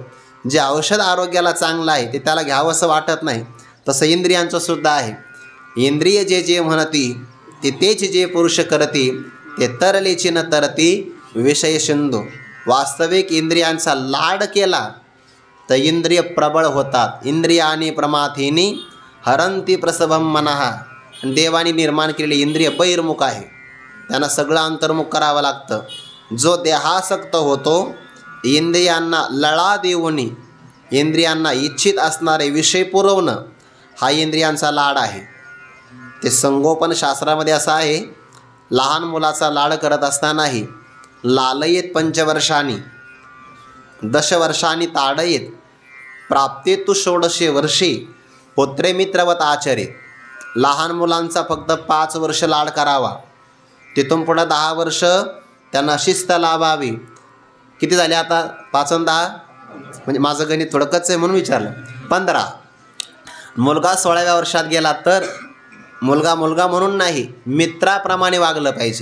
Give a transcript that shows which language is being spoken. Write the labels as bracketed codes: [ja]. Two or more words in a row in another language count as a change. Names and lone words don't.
[mr] जे औषध आरोग्याला चांगलं आहे ते त्याला घ्यावं असं वाटत नाही. तसं इंद्रियांचं सुद्धा आहे. इंद्रिय जे जे म्हणती ते तेच जे पुरुष करती, ते तरलेची न तरती विषय सिंधू. वास्तविक इंद्रियांचा लाड केला तर इंद्रिय प्रबळ होतात. [sa] इंद्रियानी प्रमाथिनी हरंती प्रसभम मनः. [mr] देवाने निर्माण केलेले इंद्रिय बहिर्मुख आहे, त्यांना सगळं अंतर्मुख करावं लागतं. जो देहासक्त होतो, इंद्रियांना लळा देऊनी इंद्रियांना इच्छित असणारे विषय पुरवणं, हा इंद्रियांचा लाड आहे. ते संगोपन शास्त्रामध्ये असं आहे, लहान मुलाचा लाड करत असतानाही [sa] लालयेत पंचवर्षांनी दशवर्षांनी ताडयेत प्राप्ते तु षोडशे वर्षे पुत्रे मित्रवत आचरेत. [mr] लहान मुलांचा फक्त 5 वर्ष लाड करावा, तिथून पुढं 10 वर्ष त्यांना शिस्त लावावी. किती झाले आता? 5 आणि 10 म्हणजे माझं गणित थोडं कच्चं आहे म्हणून विचारलं. 15. मुलगा 16व्या वर्षात गेला तर मुलगा मुलगा म्हणून नाही, मित्राप्रमाणे वागलं पाहिजे.